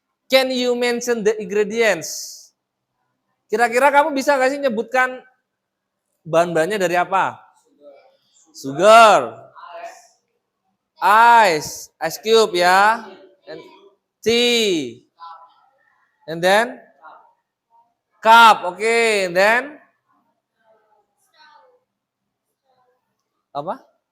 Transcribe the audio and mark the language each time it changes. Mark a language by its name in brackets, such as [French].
[English] Can you mention the ingredients? [Indonesian] Kira-kira kamu bisa nggak sih nyebutkan bahan-bahannya dari apa? [English] Sugar, ice cube ya, and tea, and then cup, okay, and then apa?